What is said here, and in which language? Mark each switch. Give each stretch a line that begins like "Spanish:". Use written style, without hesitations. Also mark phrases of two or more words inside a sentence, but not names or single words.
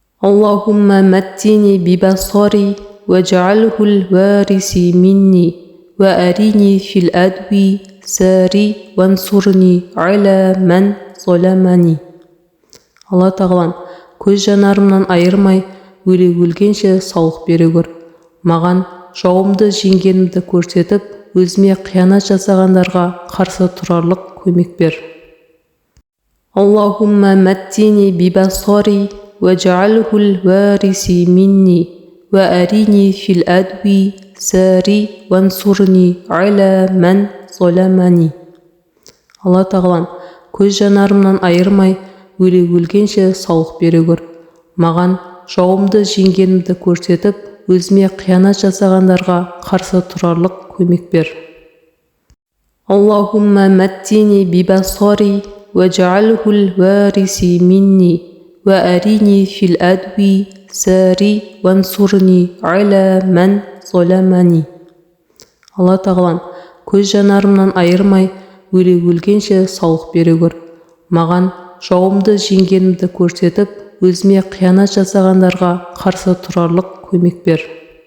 Arabic: اللهم متني ببصري واجعله الوارث مني وأرني في الأدو ساري وانصرني على من ظلمني.
Kazakh: Алла тағалам, көз жанарымнан айырмай, өлгенше саулық бере көр. Маған жауымды жеңгенімді көрсетіп, өзіме қиянат жасағандарға қарсы тұрарлық көмек бер.
Arabic: اللهم متعني ببصري واجعله الوارث مني وأرني في الأدو ساري وانصرني على من ظلمني.
Kazakh: Алла тағалам, көз жанарымнан айырмай, өлгенше саулық бере көр. Маған жауымды жеңгенімді көрсетіп, өзіме қиянат жасағандарға қарсы тұрарлық көмек бер.
Arabic: اللهم متعني ببصري واجعله الوارث مني وأرني في الأدو ساري وانصرني على من ظلمني.
Kazakh: Алла тағалам, көз жанарымнан айырмай, өлгенше саулық бере көр. Маған жауымды жеңгенімді көрсетіп, өзіме қиянат жасағандарға қарсы тұрарлық көмек бер.